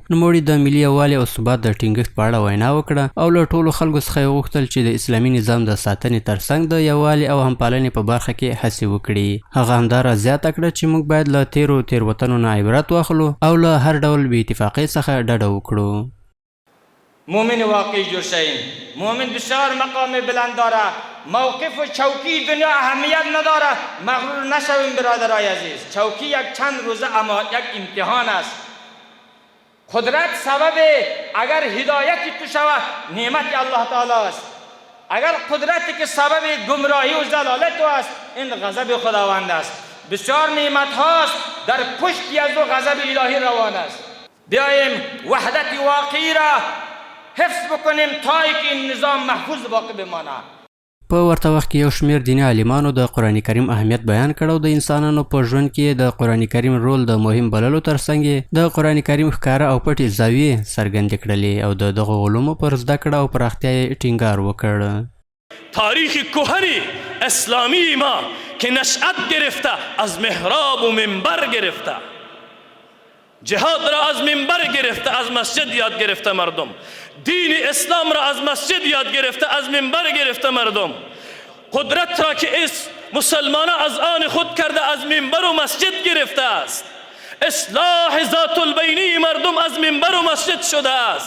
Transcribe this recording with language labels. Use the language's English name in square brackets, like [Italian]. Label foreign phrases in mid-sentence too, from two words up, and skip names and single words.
[Pashto] نوموړي د ملي یووالي او ثبات د ټینګښت په اړه وینا وکړه او له ټولو خلکو څخه یې غوښتل چې د اسلامي نظام د ساتنې ترڅنګ د یووالي او همپالنې په برخه کې هڅې وکړي. هغه همداراز زیاته کړه چې موږ باید له تېروتنو نه عبرت واخلو او له هر ډول بې اتفاقۍ څخه ډډه وکړو. [Persian] مؤمن واقعی جور شویم. مؤمن بسیار مقام بلند داره. موقف و چوکی دنیا اهمیت نداره. مغرور نشویم برادرای عزیز. چوکی یک چند روزه اما یک امتحان است. قدرت سبب اگر هدایتی تو شود نعمت الله تعالی است. اگر قدرتی که سبب گمراهی و ضلالت تو است این غضب خداوند است. بسیار نعمت هاست در پشتی از او غضب الهی روان است. بیاییم وحدت واقعی را حفظ بکنیم تا که این نظام محفوظ باقی بمانه. [Pashto] په ورته وخت کې یو شمېر دیني عالمانو د قرآن کریم اهمیت بیان کړ او د انسانانو په ژوند کې د قرآن کریم رول د مهم بللو ترڅنګ د قرآن کریم ښکاره او پټې زاویې څرګندې کړلې او د دغو علومو پر زده کړه او پراختیا یې ټینګار وکړ. [Persian] تاریخ کهن اسلامی ما که نشأت گرفته از محراب و منبر گرفته، جهاد را از منبر گرفته، از مسجد یاد گرفته مردم، دین اسلام را از مسجد یاد گرفته، از منبر گرفته مردم، قدرت را که مسلمان از آن خود کرده از منبر و مسجد گرفته است، اصلاح ذات البینی مردم از منبر و مسجد شده است.